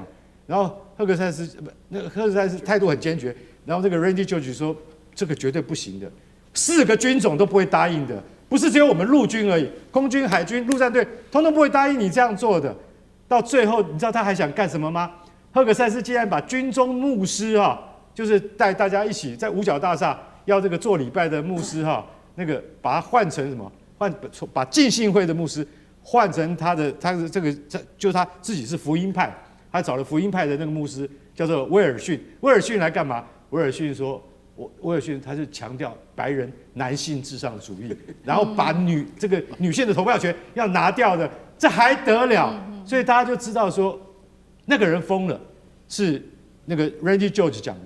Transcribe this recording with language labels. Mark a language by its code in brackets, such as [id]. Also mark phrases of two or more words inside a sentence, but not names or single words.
[zh] 然後赫格塞斯態度很堅決，然後這個 Randy George 說這個絕對不行的，4個軍種都不會答應的，不是只有我們陸軍而已，空軍、海軍、陸戰隊通通不會答應你這樣做的。到最後，你知道他還想幹什麼嗎？赫格塞斯竟然把軍中牧師就是帶大家一起在五角大廈要這個做禮拜的牧師那個把他換成什麼？把浸信會的牧師換成他的就是他自己是福音派。他找了福音派的那個牧師，叫做威爾遜。威爾遜來幹嘛？威爾遜说，威尔遜他是強調白人男性至上主義，然後把女性的投票權要拿掉的，這還得了？所以大家就知道說，那個人瘋了，是那個 Randy George 講的。